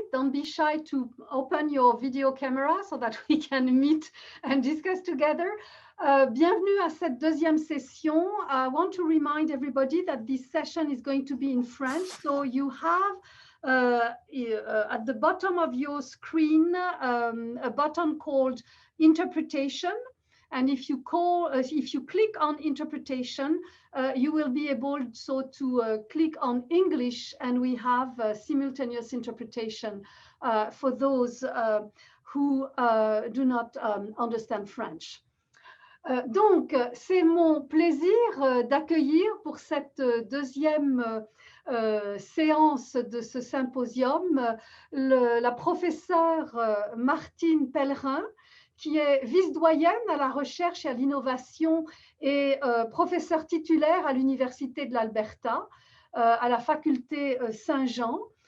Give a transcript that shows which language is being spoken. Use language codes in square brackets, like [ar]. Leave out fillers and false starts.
[en] Don't be shy to open your video camera so that we can meet and discuss together. [fr] Bienvenue à cette deuxième session. [en] I want to remind everybody that this session is going to be in French. So you have at the bottom of your screen a button called interpretation. And if you click on interpretation, you will be able to click on English, and we have simultaneous interpretation for those who do not understand French. [fr] Donc, c'est mon plaisir d'accueillir pour cette deuxième séance de ce symposium la professeure Martine Pellerin, qui est vice-doyenne à la recherche et à l'innovation et professeure titulaire à l'Université de l'Alberta, à la faculté Saint-Jean.